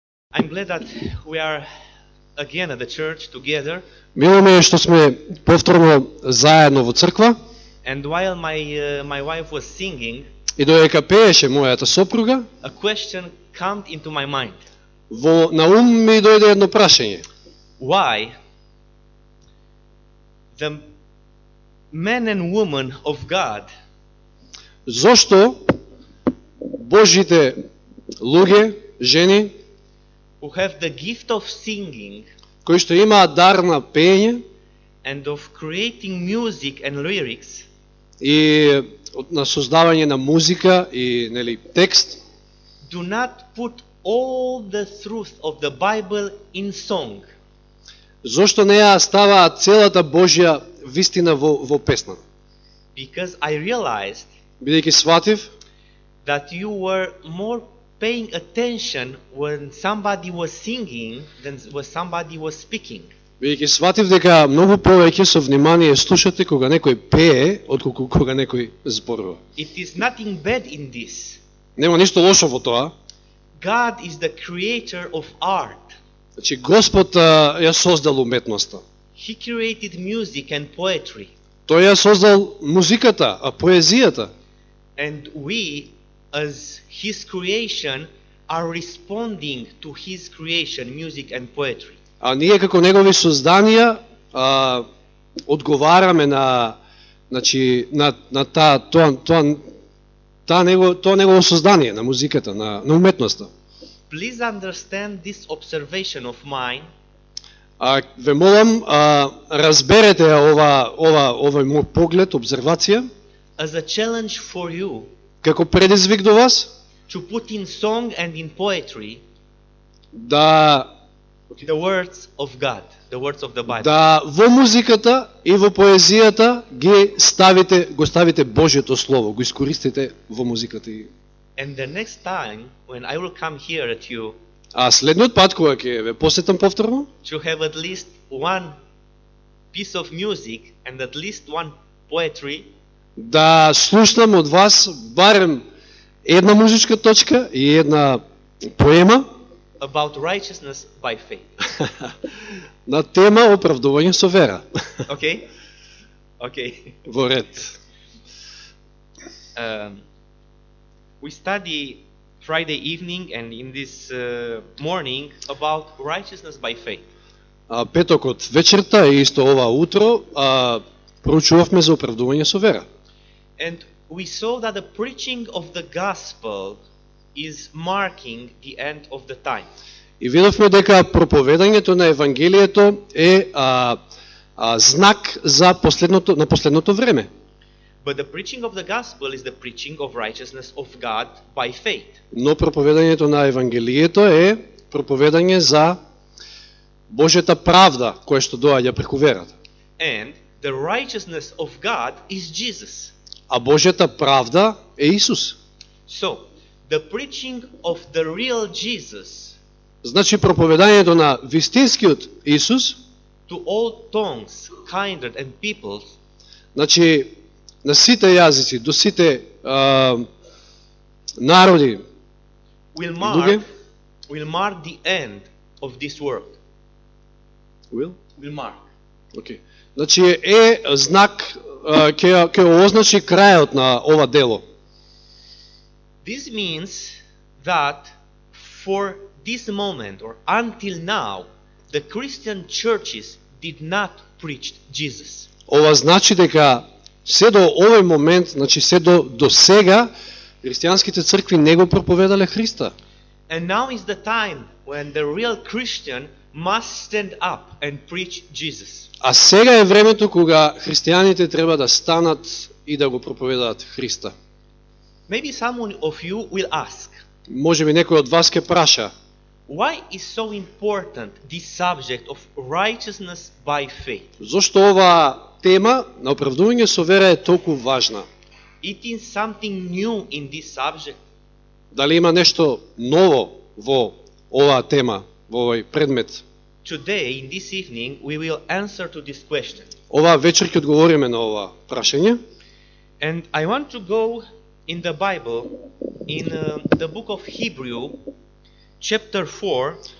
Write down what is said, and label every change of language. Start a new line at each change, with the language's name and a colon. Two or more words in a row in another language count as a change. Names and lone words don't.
English: I'm glad that we are again at the church together.
Macedonian: Мило ми е што сме повторно заедно во црква
English: And while my wife was singing,
Macedonian: и додека пееше мојата сопруга,
English: a question came into my mind.
Macedonian: на ум ми дојде едно прашање.
English: Why the men and women of God
Macedonian: Зошто Божите луѓе, жени,
English: who have the gift of singing
Macedonian: кои што имаат дар на пеење
English: and of creating music and lyrics
Macedonian: и на создавање на музика и текст,
English: do not put all the truth of the Bible in song?
Macedonian: зошто не ја ставаат целата Божја вистина во песна?
English: Because I realized
Macedonian: Бидејќи сватив
English: that you were more paying attention when somebody was singing than when somebody was speaking.
Macedonian: Бидејќи сватив дека многу повеќе со внимание слушате кога некој пее, отколку кога некој зборува.
English: It is nothing bad in this.
Macedonian: Нема ништо лошо во тоа.
English: God is the creator of art.
Macedonian: Значи Господ ја создал уметноста.
English: He created music and poetry.
Macedonian: Тој ја создал музиката, поезијата.
English: And we, as His creation, are responding to His creation, music and poetry.
Macedonian: А ние како негови созданија одговараме на тоа негово создание, на музиката, на уметноста.
English: Please understand this observation of mine
Macedonian: Ве молам, разберете овој мој поглед, обзервација,
English: as a challenge for you
Macedonian: како предизвик до вас,
English: to put in song and in poetry
Macedonian: да
English: the words of God, the words of the Bible.
Macedonian: да во музиката и во поезијата го ставите Божјото слово, го искористите во музиката.
English: And the next time when I will come here at you
Macedonian: А следниот пат кога ќе ве посетам повторно,
English: to have at least one piece of music and at least one poetry,
Macedonian: да слушнам од вас барем една музичка точка и една поема
English: about righteousness by faith.
Macedonian: на тема оправдување со вера.
English: Okay? Okay.
Macedonian: Во ред.
English: We study Friday evening and in this morning about righteousness by faith.
Macedonian: Петокот вечерта и исто ова утро проучувавме за оправдување со вера.
English: And we saw that the preaching of the gospel is marking the end of the time.
Macedonian: И видовме дека проповедањето на евангелието е знак за последното време.
English: But the preaching of the gospel is the preaching of righteousness of God by faith.
Macedonian: Но проповедањето на евангелието е проповедање за Божјата правда која што доаѓа преку верата.
English: And the righteousness of God is Jesus.
Macedonian: А Божјата правда е Исус.
English: So, the preaching of the real Jesus
Macedonian: Значи проповедањето на вистинскиот Исус,
English: to all tongues, kindred and peoples,
Macedonian: значи на сите јазици, до сите народи,
English: will
Macedonian: луѓе,
English: mark the end of this world. will Mark. Okay.
Macedonian: Значи е знак ќе означи крајот на ова дело.
English: This means that for this moment or until now, the Christian churches did not preach Jesus.
Macedonian: Ова значи дека се до овој момент, значи се до сега, христијанските цркви не го проповедале Христа.
English: And now is the time when the real Christian must stand up and preach Jesus.
Macedonian: А сега е времето кога христијаните треба да станат и да го проповедаат Христа.
English: Maybe someone of you will ask,
Macedonian: Може би некој од вас ќе праша,
English: why is so important this subject of righteousness by faith?
Macedonian: зошто оваа тема на оправдување со вера е толку важна?
English: It is something new in this subject.
Macedonian: Дали има нешто ново во оваа тема, во овој предмет?
English: Today, in this evening, we will answer to this question.
Macedonian: Оваа вечер ќе одговориме на ова прашање.
English: And I want to go in the Bible, in the book of Hebrew, chapter 4.